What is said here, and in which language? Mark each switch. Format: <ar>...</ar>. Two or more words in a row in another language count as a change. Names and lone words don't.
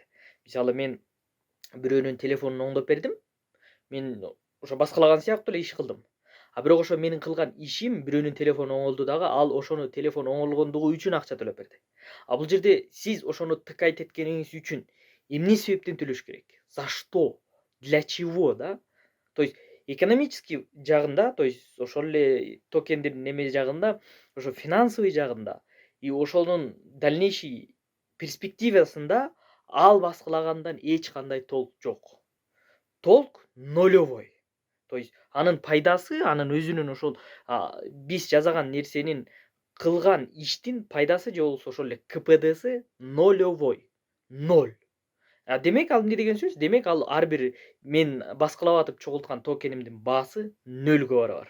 <ky>Мисалы мен бирөөнүн телефонун оңдоп бердим. Мен ошо баскылаган сыяктуу эле иш кылдым. А бирок ошо менин кылган ишим бирөөнүн телефону оңолду дагы, ал ошону телефон оңолгондугу үчүн акча төлөп берди. А бул жерде сиз ошону тыкайт эткениңиз үчүн эмне себептен төлөш керек?</ky> <ru>За что? Для чего, да? То есть</ru> <ky>экономический жагында,</ky> <ru>то есть</ru> <ky>ошол эле токендин неме жагында, ошо финансовый жагында и ошонун дальнейший перспективасында ал баскылагандан эч кандай толк жок. Толк нулевой. То есть анын пайдасы, анын өзүнүн ошол биз жасаган нерсенин кылган иштин пайдасы же болбосо ошол эле КПДсы нулевой. 0. Демек ал эмне деген сөз? Демек ал ар бир мен баскылап атып чогулткан токенимдин баасы 0га барабар.</ky>